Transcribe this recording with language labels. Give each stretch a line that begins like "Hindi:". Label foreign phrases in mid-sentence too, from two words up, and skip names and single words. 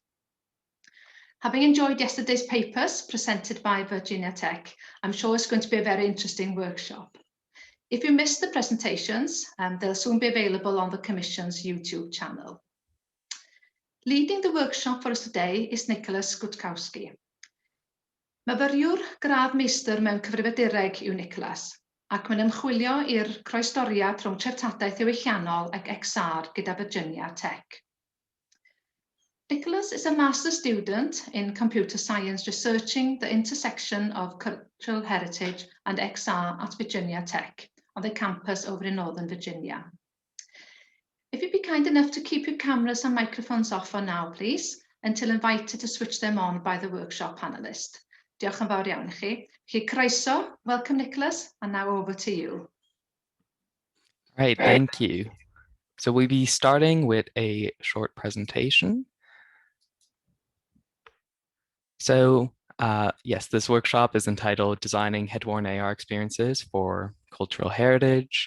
English: Having enjoyed yesterday's papers presented by Virginia Tech, I'm sure it's going to be a very interesting workshop. If you missed the presentations, they'll soon be available on the Commission's YouTube channel. Leading the workshop for us today is Nicolas Gutkowski.
Welsh: Myfyriwr gradd meistr mewn cyfrifiadureg yw Nicolas, ac mae'n ymchwilio i'r croesdoriad rhwng treftadaeth ddiwylliannol ac XR gyda Virginia Tech.
English: Nicolas is a master's student in computer science researching the intersection of cultural heritage and XR at Virginia Tech on the campus over in Northern Virginia. If you'd be kind enough to keep your cameras and microphones off for now, please, until invited to switch them on by the workshop panelist.
Welsh: Diolch yn fawr iawn i chi. Felly croeso,
English: welcome Nicolas, and now over to you. Right, thank you. So we'll be starting with a short presentation. So yes, this workshop is entitled Designing Head-Worn AR Experiences for Cultural Heritage.